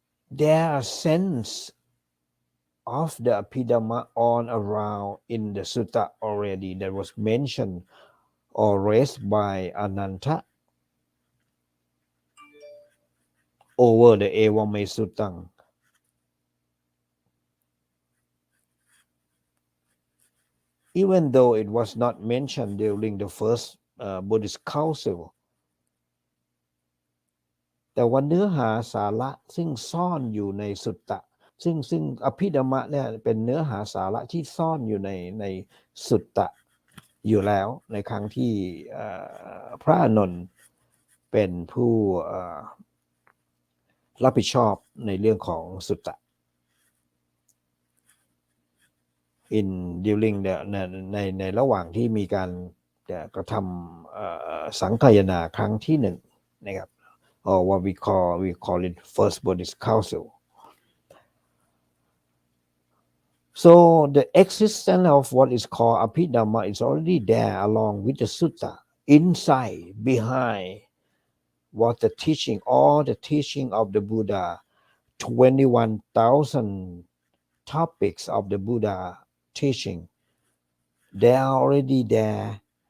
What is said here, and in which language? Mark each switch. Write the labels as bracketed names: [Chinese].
[English] There are sense of the Abhidhamma on around in the sutta already that was mentioned or raised by Ananta over the Ewa Me Suttang. Even though it was not mentioned during the first Buddhist council, [Thai] แต่ว่าเนื้อหาสาระซึ่งซ่อนอยู่ในสุตตะซึ่งอภิธรรมะเนี่ยเป็นเนื้อหาสาระที่ซ่อนอยู่ในสุตตะอยู่แล้วในครั้งที่พระอานนท์เป็นผู้รับผิดชอบในเรื่องของสุตตะ [English] in during [Thai] ในระหว่างที่มีการกระทำสังคายนาครั้งที่หนึ่งนะครับ [English] or what we call it first Buddhist council. So the existence of what is called Abhidhamma is already there along with the sutta, inside, behind what the teaching, all the teaching of the Buddha, 21,000 topics of the Buddha teaching, they are already there.